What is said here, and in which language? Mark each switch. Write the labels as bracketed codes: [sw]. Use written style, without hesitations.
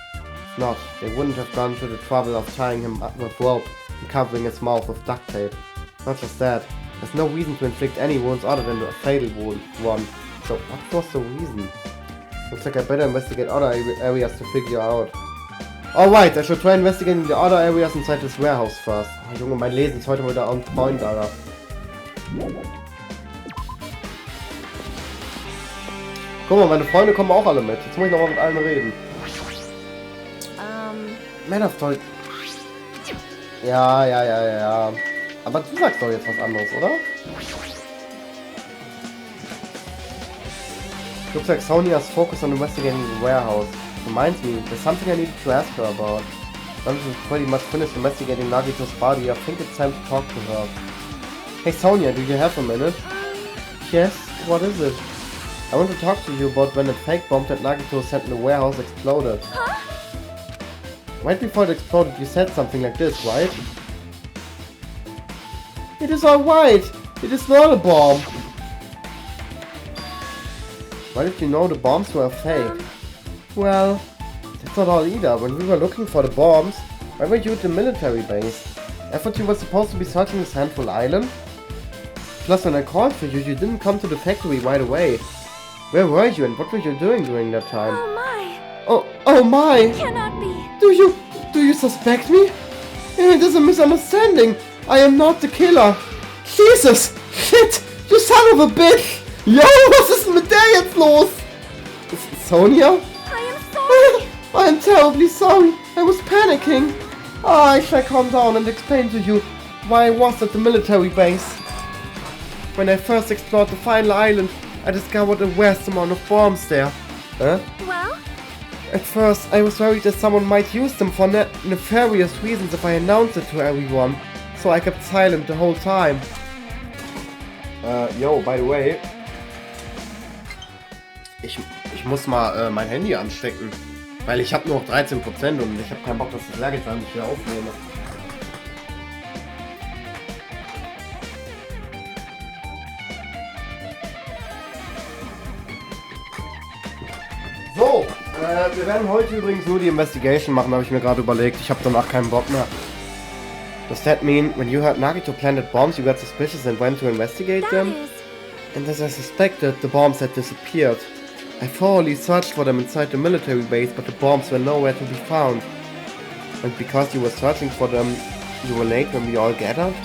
[en] If not, they wouldn't have gone to the trouble of tying him up with rope and covering his mouth with duct tape. Not just that, there's no reason to inflict any wounds other than a fatal one. So what was the reason? Looks like I better investigate other areas to figure out. Alright, I should try investigating the other areas inside this warehouse first. [de] Oh, Junge, mein Lesen ist heute wieder [en] on point, [de] Alter. Guck mal, meine Freunde kommen auch alle mit. Jetzt muss ich nochmal mit allen reden. Man of toll. Ja. Aber du sagst doch jetzt was anderes, oder? [en] Looks like Sonia's focus on investigating the warehouse. Reminds me, there's something I needed to ask her about. Once we've pretty much finished investigating Nagito's body, I think it's time to talk to her. Hey Sonia, do you have a minute? Yes, what is it? I want to talk to you about when the fake bomb that Nagito sent in the warehouse exploded. Huh? Right before it exploded, you said something like this, right? It is alright! It is not a bomb! Why did you know the bombs were fake? Well, that's not all either. When we were looking for the bombs, why were you at the military base? I thought you were supposed to be searching this handful island. Plus, when I called for you, you didn't come to the factory right away. Where were you and what were you doing during that time? Oh my! Oh my! Cannot be! Do you suspect me? It is a misunderstanding. I am not the killer. Jesus! Shit! You son of a bitch! [de] Yo, was ist denn mit der jetzt los? [en] Sonia? I am sorry! I am terribly sorry. I was panicking. I shall calm down and explain to you why I was at the military base. When I first explored the final island, I discovered a vast amount of bombs there. Huh? Well? At first, I was worried that someone might use them for nefarious reasons if I announced it to everyone. So I kept silent the whole time. Yo, by the way. [de] Ich muss mal mein Handy anstecken. Weil ich habe nur noch 13% und ich habe keinen Bock, dass das Leergetan nicht wieder aufnehme. So, wir werden heute übrigens nur die Investigation machen, habe ich mir gerade überlegt. Ich habe danach keinen Bock mehr. [en] Does that mean when you heard Nagito planted bombs, you got suspicious and went to investigate them? That is. And as I suspected, the bombs had disappeared. I thoroughly searched for them inside the military base, but the bombs were nowhere to be found. And because you were searching for them, you were late when we all gathered?